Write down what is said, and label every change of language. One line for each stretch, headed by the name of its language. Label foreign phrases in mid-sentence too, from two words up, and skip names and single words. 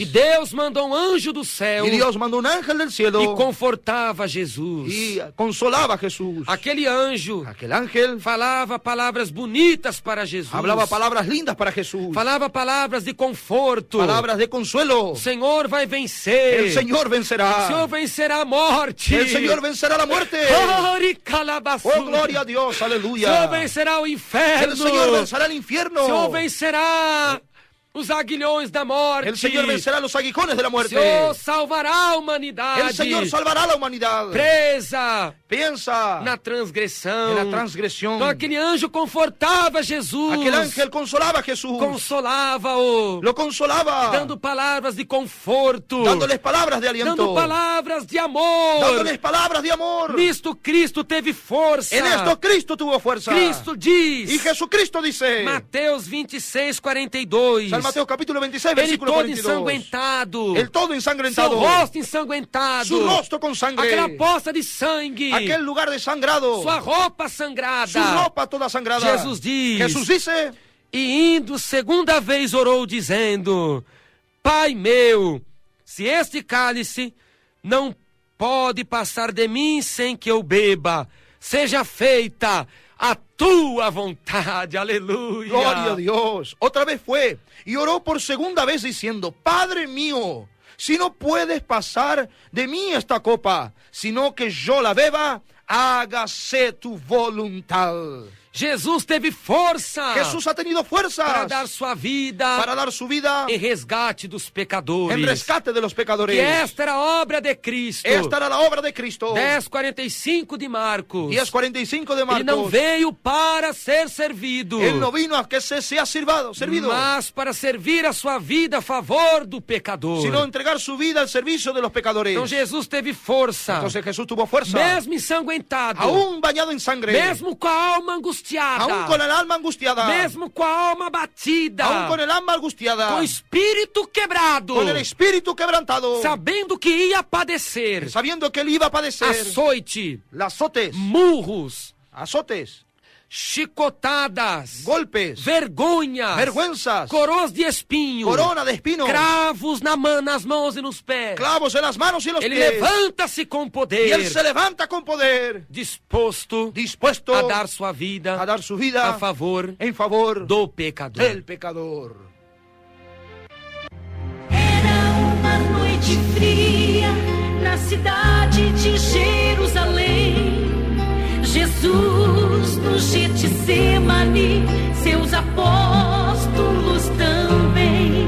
Portuguese: E Deus mandou um anjo do céu
Spanish: Y Dios mandó un ángel del cielo
Portuguese: e confortava Jesus.
Spanish: y consolaba a Jesús.
Portuguese: Aquele anjo
Spanish: Aquel ángel
Portuguese: falava palavras bonitas para Jesus.
Spanish: hablaba palabras lindas para Jesús,
Portuguese: Falava palavras de conforto.
Spanish: palabras de consuelo.
Portuguese: O Senhor vai vencer.
Spanish: El Señor
Portuguese: O
Spanish: vencerá.
Portuguese: Senhor vencerá a morte.
Spanish: El Señor vencerá la muerte. Oh, gloria a Dios,
Portuguese: O Senhor
Spanish: aleluya.
Portuguese: vencerá o inferno.
Spanish: El Señor vencerá el
Portuguese: O Senhor
Spanish: infierno.
Portuguese: vencerá os aguilhões da morte.
Spanish: El Señor vencerá los aguijones de la
Portuguese: O
Spanish: muerte.
Portuguese: Senhor salvará a humanidade.
Spanish: El Señor salvará a la humanidad.
Portuguese: Presa
Spanish: Piensa
Portuguese: na transgressão.
Spanish: en la transgresión.
Portuguese: Então aquele anjo confortava Jesus.
Spanish: Aquel ángel consolaba a Jesús.
Portuguese: Consolava-o.
Spanish: Lo consolaba.
Portuguese: Dando palavras de conforto.
Spanish: Dándoles palabras de aliento.
Portuguese: Dando palavras de amor.
Spanish: Dándoles palabras de amor.
Portuguese: Nisto Cristo teve força.
Spanish: En esto Cristo tuvo fuerza.
Portuguese: Cristo diz.
Spanish: Y Jesucristo dice.
Portuguese: Mateus 26, 42.
Spanish: San Mateo capítulo 26,
Portuguese: Ele
Spanish: versículo
Portuguese: todo
Spanish: 42.
Portuguese: ensanguentado.
Spanish: El todo
Portuguese: Seu
Spanish: ensangrentado.
Portuguese: rosto ensanguentado.
Spanish: Su rostro con sangre.
Portuguese: Aquela poça de sangue.
Spanish: Aquel lugar desangrado.
Portuguese: Sua roupa sangrada.
Spanish: Su ropa toda sangrada.
Portuguese: Jesus diz.
Spanish: Jesús dice.
Portuguese: E indo segunda vez orou dizendo: Pai meu, se este cálice não pode passar de mim sem que eu beba, seja feita a tua vontade, aleluia.
Spanish: Gloria a Dios. Otra vez fue y oró por segunda vez diciendo, Padre mío, si no puedes pasar de mí esta copa, sino que yo la beba, hágase tu voluntad.
Portuguese: Jesus teve força
Spanish: Jesús ha tenido fuerzas
Portuguese: para dar sua vida
Spanish: para dar su vida
Portuguese: em resgate dos pecadores.
Spanish: en rescate de los pecadores.
Portuguese: Que esta era a obra de Cristo.
Spanish: Esta era la obra de Cristo.
Portuguese: 10:45 de Marcos.
Spanish: 10:45 de
Portuguese: Ele não
Spanish: Marcos.
Portuguese: veio para ser servido,
Spanish: Él no vino a que se sea servido,
Portuguese: mas para servir a sua vida a favor do pecador.
Spanish: sino entregar su vida al servicio de los pecadores.
Portuguese: Então Jesus teve força,
Spanish: Entonces Jesús tuvo fuerza,
Portuguese: mesmo ensanguentado,
Spanish: aún bañado en sangre,
Portuguese: mesmo com a alma angustiada,
Spanish: aún con el alma angustiada,
Portuguese: mesmo com a alma batida,
Spanish: aún con el alma angustiada,
Portuguese: com o espírito quebrado,
Spanish: con el espíritu quebrantado,
Portuguese: sabendo que ia padecer
Spanish: sabiendo que él iba a padecer
Portuguese: açoite,
Spanish: azotes,
Portuguese: murros,
Spanish: azotes,
Portuguese: chicotadas,
Spanish: golpes,
Portuguese: vergonhas,
Spanish: vergüenzas,
Portuguese: coroas de espinho,
Spanish: corona de espinos,
Portuguese: cravos nas mãos e nos pés.
Spanish: clavos en las manos y en los
Portuguese: Ele
Spanish: pies.
Portuguese: levanta-se com
Spanish: Y
Portuguese: poder,
Spanish: él se levanta con poder,
Portuguese: disposto
Spanish: dispuesto
Portuguese: a dar sua vida
Spanish: a dar su vida
Portuguese: a favor
Spanish: en favor
Portuguese: do pecador.
Spanish: del pecador.
Portuguese: Era uma noite fria na cidade de Jerusalém. Jesus no Getsemane, seus apóstolos também.